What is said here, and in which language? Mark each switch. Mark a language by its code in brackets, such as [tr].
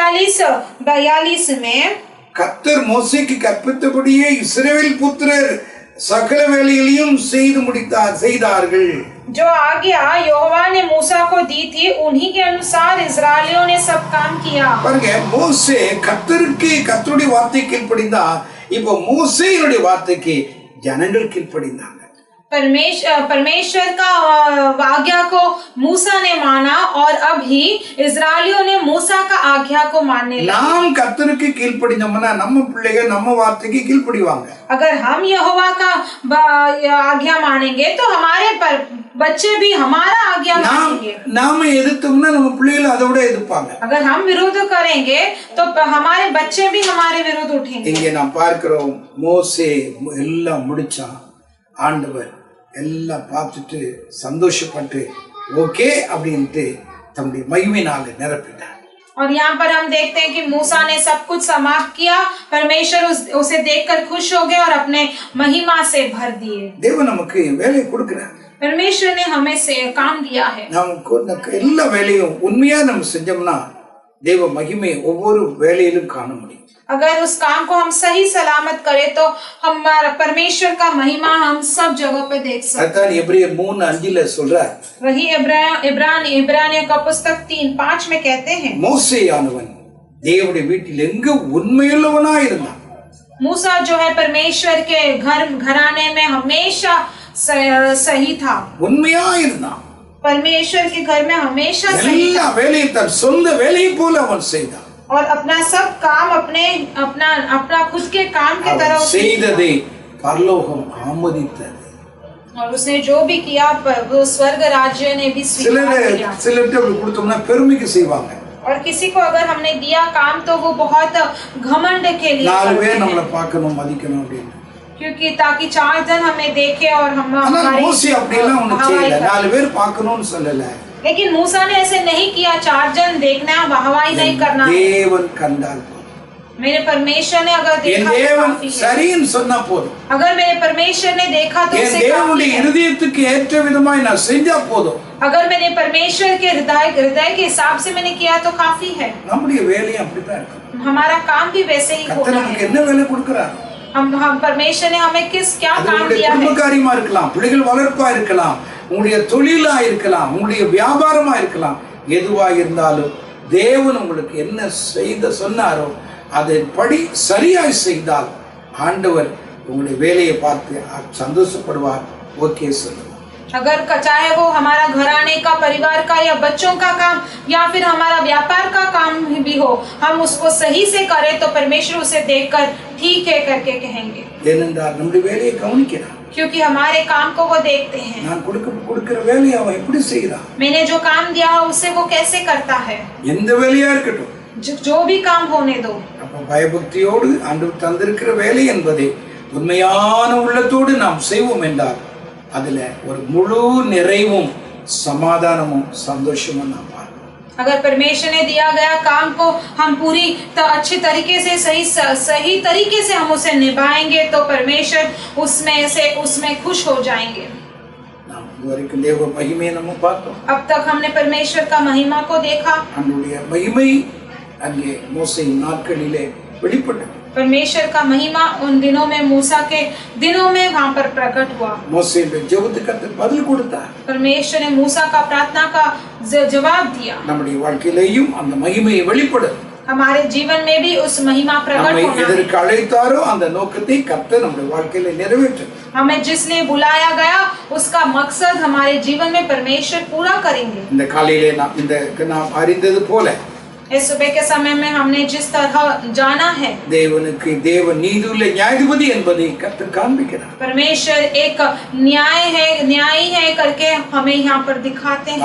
[ta] 39:42 [hi] में [ta] கர்த்தர் மோசேக்கு கற்பித்தபடியே இஸ்ரவேல் புத்திரர் சகல வேலைகளையும் செய்தார்கள்। [hi] जो आज्ञा यहोवा ने मूसा को दी थी उन्हीं के अनुसार इस्राएलियों ने सब काम किया। [ta] பாருங்க, மோசே கர்த்தருடைய வார்த்தைக்கு கீழ்ப்படிந்தா, இப்போ மோசேயுடைய வார்த்தைக்கு ஜனங்கள் கீழ்ப்படிந்தாங்க। [hi] परमेश्वर का आज्ञा को मूसा ने माना और अभी इस्राएलियों ने मूसा का आज्ञा को मानने लगे। [ta] நாம் கர்த்தருக்கு கீழ்ப்படிந்தோம்னா நம்ம பிள்ளைகள் நம்ம வார்த்தைக்கு கீழ்ப்படிவாங்க। [hi] अगर हम यहोवा का आज्ञा मानेंगे तो हमारे बच्चे भी हमारा आज्ञा मानेंगे। [ta] நாம எதிர்த்தோம்னா நம்ம பிள்ளைகள் அதோட எதிர்ப்பாங்க। [hi] अगर हम विरोध करेंगे तो हमारे बच्चे भी हमारे विरुद्ध उठेंगे। [ta] இங்கே நாம் பார்க்கிறோம், மோசே எல்லாம் முடிச்சான், ஆண்டவர் எல்லாம் பார்த்துட்டு சந்தோஷப்பட்டு ஓகே அப்படின்ட்டு தம்முடைய மகிமையினால நிரப்பிட்டார்। [hi] और यहाँ पर हम देखते हैं कि मूसा ने सब कुछ समाप्त किया, परमेश्वर उसे देखकर खुश हो गए और अपने महिमा से भर दिए। [ta] தேவன் நமக்கு வேலை கொடுக்கிறார்। [hi] परमेश्वर ने हमें से काम दिया है। [ta] நாம் எல்லா வேலையும் உண்மையா நம்ம செஞ்சோம்னா தேவ மகிமை ஒவ்வொரு வேலையிலும் காண முடியும். [hi] अगर उस काम को हम सही सलामत करें तो हमारा परमेश्वर का महिमा हम सब जगह पे देख सकते हैं। [ta] அதான் எபிரேயர் 3:5 சொல்றார். [hi] वही इब्रानियों का पुस्तक 3:5 में कहते हैं, [ta] மோசேயானவன் தேவனுடைய வீட்டில் எங்க உண்மையுள்ளவனா இருந்தான். [hi] मूसा जो है परमेश्वर के घराने में हमेशा सही था, [ta] உண்மையா இருந்தான். [hi] परमेश्वर के घर में हमेशा सही [ta] எல்லா வேலையும் தன் சொந்த வேலையை போல அவன் செய்தான். [hi] और अपना सब काम अपना खुद के काम की तरह [ta] செய்ததை பரலோகம் ஆமோதித்தது. [hi] और उसने जो भी किया वो स्वर्ग राज्य ने भी स्वीकार किया। [ta] சிலருக்கு கொடுத்தோம்னா பெருமைக்கு செய்வாங்க. [hi] और किसी को अगर हमने दिया काम तो वो बहुत घमंड के लिए [ta] நாலு பேர் நம்மள பார்க்கணும் மதிக்கணும் அப்படின்னு. [hi] क्योंकि ताकि 4 जन हमें देखे और हम हमारे [ta] மோசே அப்படிலாம் ஒண்ணு செய்யல. நாலு பேர் பார்க்கணும்னு சொல்லல. [hi] लेकिन मूसा ने ऐसे नहीं किया, 4 जन देखना है, वाहवाही नहीं करना। [ta] தேவன் கண்டால் [hi] मेरे परमेश्वर ने अगर देखा [ta] தேவன் சரின்னு சொன்னா போதும். [hi] अगर मेरे परमेश्वर ने देखा तो उसे [ta] தேவனுடைய இதயத்துக்கு ஏற்ற விதமாய் நான் செஞ்சா போதும். [hi] अगर मैंने परमेश्वर के हृदय के हिसाब से मैंने किया तो काफी है। [ta] நம்முடைய வேலையை அப்படிதான் இருக்கும். [hi] हमारा काम भी वैसे ही होना है। [ta] நமக்கு என்ன வேலை கொடுக்கறார்? [hi] हम परमेश्वर ने हमें क्या काम दिया है? [ta] குடும்ப காரியமா இருக்கலாம், பிள்ளைகள் வளர்ப்பா இருக்கலாம், உங்களுடைய தொழிலா இருக்கலாம், உங்களுடைய வியாபாரமா இருக்கலாம், எதுவா இருந்தாலும் தேவன் உங்களுக்கு என்ன செய்த சொன்னாரோ அதன்படி சரியாய் செய்தால் ஆண்டவர் உங்களுடைய வேலையை பார்த்து சந்தோஷப்படுவார், ஓகே சொல்லுவார். [hi] अगर चाहे वो हमारा घराने का, परिवार का या बच्चों का काम या फिर हमारा व्यापार का काम भी हो, हम उसको सही से करें तो परमेश्वर उसे देखकर ठीक है करके कहेंगे। [ta] ஏனென்றால் நம்முடைய வேலையை கவனிக்கிறார். [hi] क्योंकि हमारे काम को वो देखते हैं। [ta] நான் கொடுக்கிற வேலையை அவன் எப்படி செய்றான்? [hi] मैंने जो काम दिया है उसे वो कैसे करता है? [ta] எந்த வேலையா இருக்கட்டும், [hi] जो भी काम होने दो। [ta] அப்ப பயபக்தியோடு ஆண்டவர் தந்திருக்கிற வேலை என்பதை உண்மையான உள்ளத்தோடு நாம் செய்வோம் என்றால் அதுல ஒரு முழு நிறைவும் சமாதானமும் சந்தோஷமும் நாம் பார்ப்போம். [hi] अगर परमेश्वर ने दिया गया काम को हम पूरी अच्छी तरीके से सही तरीके से हम उसे निभाएंगे तो परमेश्वर उसमें खुश हो जाएंगे। [ta] நாம் இதுவரைக்கும் தேவ மகிமையை நம்ம பார்த்தோம். [hi] अब तक हमने परमेश्वर का महिमा को देखा। [ta] நம்முடைய மகிமை அங்கே மோசேயின் நாட்களிலே வெளிப்பட்டது. [hi] परमेश्वर का महिमा उन दिनों में, मूसा के दिनों में वहाँ पर प्रकट हुआ। [ta] மோசேயுடைய ஜெபத்துக்கு பதில் கொடுத்தார். [hi] परमेश्वर ने मूसा का प्रार्थना का जवाब दिया। [ta] நம்முடைய வாழ்க்கையிலேயும் அந்த மகிமையை வெளிப்படும். [hi] हमारे जीवन में भी उस महिमा प्रकट होना है। [ta] எதற்கு அழைத்தாரோ அந்த நோக்கத்தை கர்த்தர் நம்முடைய வாழ்க்கையில நிறைவேற்றும். [hi] हमें जिसने बुलाया गया उसका मकसद हमारे जीवन में परमेश्वर पूरा करेंगे। [ta] இந்த காலையிலே நாம் அறிந்தது போல [hi] इस सुबह के समय में हमने जिस तरह जाना है, [ta] தேவனுக்கு தேவன் நீதியுள்ள நியாயாதிபதி என்பதை கர்த்தர் காண்பிக்கிறார். [hi] परमेश्वर एक न्यायी है करके हमें यहाँ पर दिखाते हैं।